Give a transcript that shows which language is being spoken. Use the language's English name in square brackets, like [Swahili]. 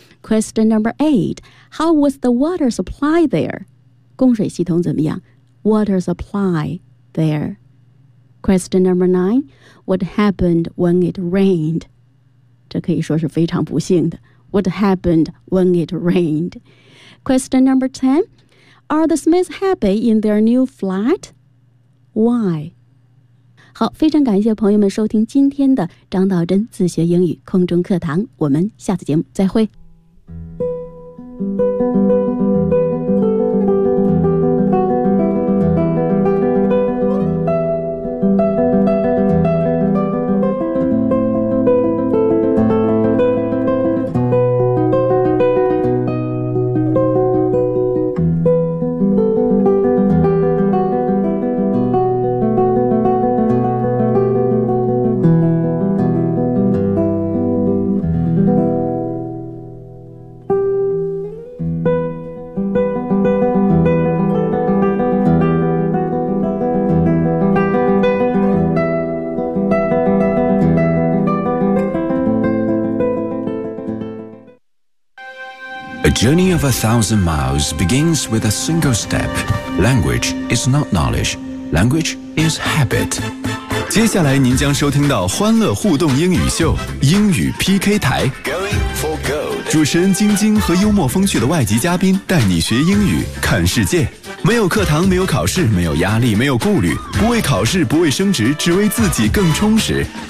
[English] Question number eight, How was the water supply there? [Chinese] 供水系统怎么样？ Water supply there. [English] Question number nine, What happened when it rained? [Chinese] 这可以说是非常不幸的。 [English] What happened when it rained? Question number ten, Are the Smiths happy in their new flat? Why? [Chinese] 好，非常感谢朋友们收听今天的张道真自学英语空中课堂，我们下次节目再会。 [English] A journey of 1,000 miles begins with a single step. Language is not knowledge. Language is habit. [Chinese] 接下来您将收听到欢乐互动英语秀，英语 PK 台。主持人晶晶和幽默风趣的外籍嘉宾带你学英语看世界，没有课堂，没有考试，没有压力，没有顾虑，不为考试，不为升职，只为自己更充实。